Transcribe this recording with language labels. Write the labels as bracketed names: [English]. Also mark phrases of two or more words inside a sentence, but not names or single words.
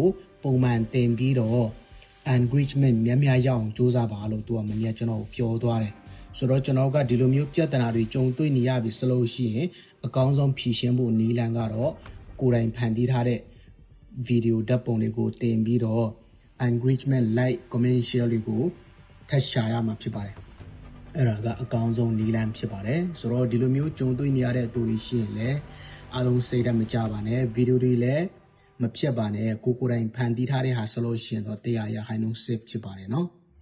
[Burmese] ပုံမှန်တင်ပြီးတော့ engagement များရအောင်စူးစမ်းပါလို့သူကမနေ့ကျွန်တော်ပြောသွားတယ်ဆိုတော့ကျွန်တော်ကဒီလိုမျိုးပြ ဿနာတွေကြုံတွေ့နေရပြီဆိုလို့ရှိရင်အကောင်းဆုံးဖြေရှင်းဖို့နည်းလမ်းကတော့ကိုယ်တိုင်ဖန်တီးထားတဲ့ဗီဒီယိုဓာတ်ပုံတွေကိုတင်ပြီးတော့ [English] engagement like comment share [Burmese] တွေကိုထပ်ရှာရမှာဖြစ်ပါတယ်အဲ့ဒါကအကောင်းဆုံးနည်းလမ်းဖြစ်ပါတယ်ဆိုတော့ဒီလိုမျိုးကြုံတွေ့နေရတဲ့တူတွေရှိရင်လည်းအားလုံးစိတ်ဓာတ်မကြပါနဲ့ဗီဒီယိုတွေလည်းမဖြတ်ပါနဲ့ကိုယ်တိုင်ဖန်တီးထားတဲ့ဟာဆိုလို့ရှိရင်တော့100%safe ဖြစ်ပါတယ်နော်